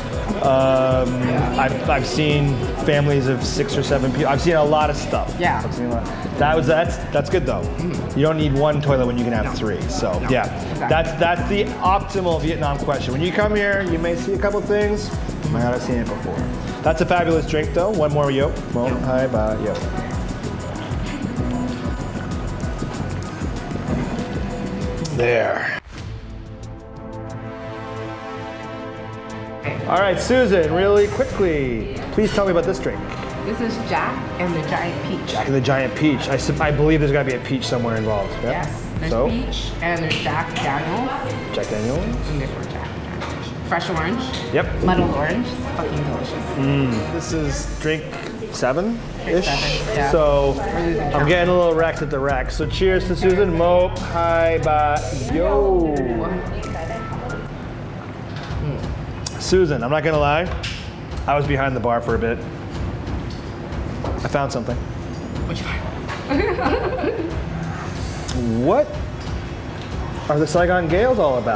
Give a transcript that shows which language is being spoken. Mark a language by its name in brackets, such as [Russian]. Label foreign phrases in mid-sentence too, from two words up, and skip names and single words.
[English] I've seen families of 6 or 7 people. I've seen a lot of stuff. Yeah. I've seen a lot. That's good though. You don't need 1 toilet when you can have 3. So yeah, Exactly. that's the optimal Vietnam question. When you come here, you may see a couple things. You might not have seen it before. That's a fabulous drink though. One more yo. [Vietnamese] Mo, hi, ba, [English] yo. There. All right, Susan, really quickly, please tell me about this drink. This is Jack and the Giant Peach. Jack and the Giant Peach. I believe there's got to be a peach somewhere involved. Yep. Yes, there's So, peach and there's Jack Daniels. Jack Daniels. And there's Jack. Fresh orange. Yep. Muddled orange. It's fucking delicious. This is drink 7-ish. 7, yeah. So We're losing I'm count. getting a little wrecked at the rack. So cheers to Susan. [Vietnamese] Mo, hi, ba, yo. [English] Susan, I'm not gonna lie. I was behind the bar for a bit. I found something. What'd you find? What are the Saigon Gales all about?